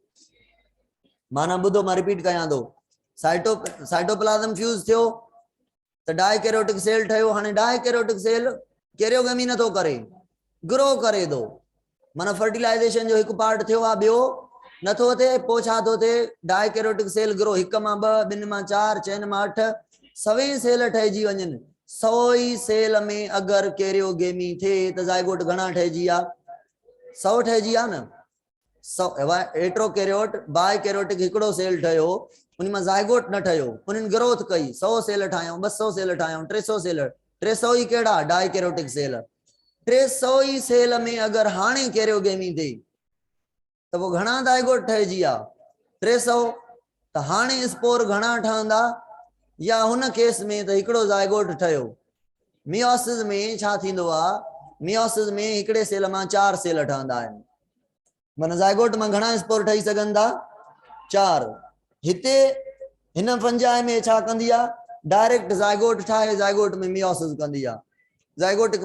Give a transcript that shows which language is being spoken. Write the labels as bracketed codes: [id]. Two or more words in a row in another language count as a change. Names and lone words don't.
[sd] माना ॿुधो मां रिपीट कयां थो [en] cytoplasm fuse [sd] थियो त [en] dikaryotic cell [sd] ठहियो हाणे [en] dikaryotic cell karyogamy [sd] नथो करे ग्रो करे थो माना फर्टिलाइजेशन जो हिकु पार्ट थियो आहे ॿियो नथो थिए पोइ छा थो थिए [en] dikaryotic cell grow [sd] 1 मां 2 2 मां 4 4 मां 8 सवें सेल ठहिजी वञनि 100 ई सेल में अगर कैरियोगेमी थे त ज़ाइगोट घणा ठहिजी आ 100 ठहिजी आ न 100 [en] heterokaryote bi karyotic [sd] हिकिड़ो सेल ठहियो उन में ज़ाइगोट न ठहियो उन्हनि ग्रोथ कई 100 सेल ठाहियूं 200 सेल ठाहियूं 300 सेल 300 ई कहिड़ा [en] dikaryotic cell [sd] 300 ई सेल में अगर हाणे कैरियोगेमी थे तो वो घणा ज़ाइगोट ठहिजी आ 300 त हाणे स्पोर घणा ठहंदा या हुन केस में त हिकिड़ो ज़ाइगोट ठहियो मियोसिस में छा थींदो आहे मियोसिस में हिकिड़े सेल मां 4 सेल ठहंदा आहिनि माना ज़ाइगोट मां घणा स्पोर ठही सघनि था 4 हिते हिन फंजाई में छा कंदी आहे [en] direct zygote [sd] ठाहे ज़ाइगोट में मियोसिस कंदी आहे ज़ाइगोटिक